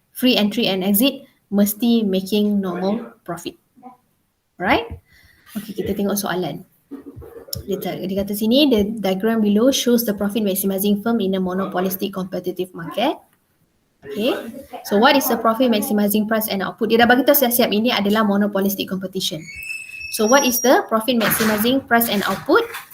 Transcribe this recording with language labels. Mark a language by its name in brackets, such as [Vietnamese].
[English] Free entry and exit mesti making normal profit. Alright? Okay, [Malay] kita tengok soalan. Dia kata sini, [English] the diagram below shows the profit maximizing firm in a monopolistic competitive market. Okay, so what is the profit maximizing price and output? [Malay] Dia dah bagi tahu siap-siap ini adalah monopolistic competition. [English] So what is the profit maximizing price and output?